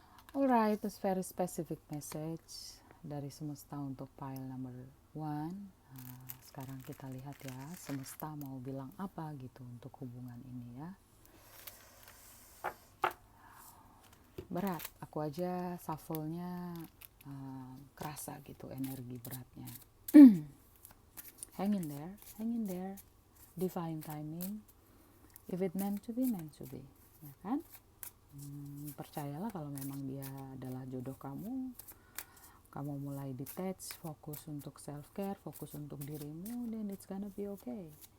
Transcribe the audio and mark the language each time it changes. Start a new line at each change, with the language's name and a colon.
English: Alright, it's very specific message
Indonesian: dari semesta untuk
English: pile number 1.
Indonesian: Sekarang kita lihat ya, semesta mau bilang apa gitu untuk hubungan ini ya. Berat, aku aja shuffle-nya kerasa gitu energi beratnya.
English: Hang in there, divine timing, if it meant to be,
Indonesian: ya kan? Percayalah kalau memang dia adalah jodoh kamu mulai detach, fokus untuk self care, fokus untuk dirimu,
English: then it's gonna be okay.